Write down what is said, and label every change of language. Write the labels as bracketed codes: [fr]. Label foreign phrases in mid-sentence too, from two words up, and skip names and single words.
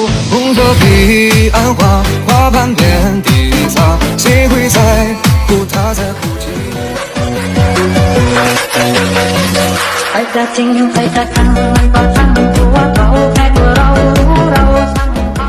[zh] 红色彼岸花，花瓣遍地撒，谁会在乎他在哭泣？ [th] ใครจะจริงใครจะจังมันก็ช่างตัวเขาแค่ตัวเรารู้เราช่างเขา